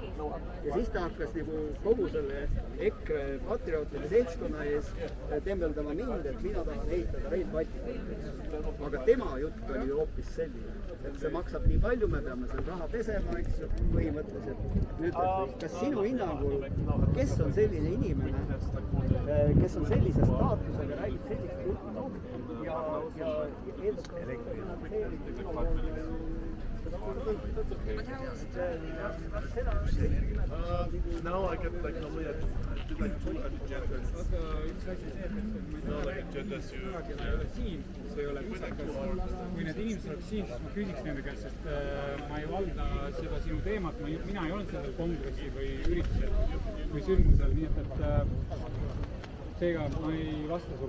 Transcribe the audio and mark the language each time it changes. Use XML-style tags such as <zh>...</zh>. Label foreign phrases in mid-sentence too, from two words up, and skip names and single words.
<et>Ja siis ta hakkas nagu kogu selle EKRE patriootide seltskonna ees tembeldama mind, et mina tahan ehitada Rail Balticut. Aga tema jutt oli hoopis selline, et see maksab nii palju, me peame selle raha pesema, eks põhimõtteliselt. Nüüd, kas sinu hinnangul, kes on selline inimene, kes on sellise staatusega, räägib sellist juttu ja</et> <en>Now I get like normally I do like 2 agendas.</en> <et>Aga üks asi see, et ei ole siin, see ei ole viisakas. Kui need inimesed oleks siin, siis ma küsiks nende käest, sest ma ei valda seda sinu teemat, mina ei olnud sellel kongressi või üritusel või sündmusel, nii et seega ma ei vasta sulle.</et>